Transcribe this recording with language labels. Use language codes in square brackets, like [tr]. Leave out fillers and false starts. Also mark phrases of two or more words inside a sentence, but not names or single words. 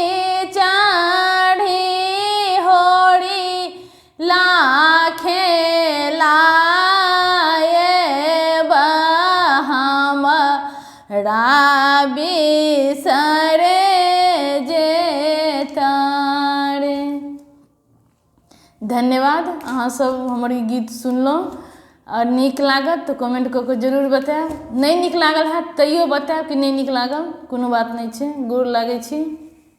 [mai] चढ़ी होड़ी लाखे लाए बा हमारा बिसरे जेतारे। धन्यवाद। अहाँ सब हमर ई गीत सुनलहुँ और नीक लागत तो कमेंट कऽ के जरूर बताएब। नहीं नीक लागल है तैयो बताएब कि नहीं नीक लागल, कोनो बात नहीं छै। गोर लागै छी।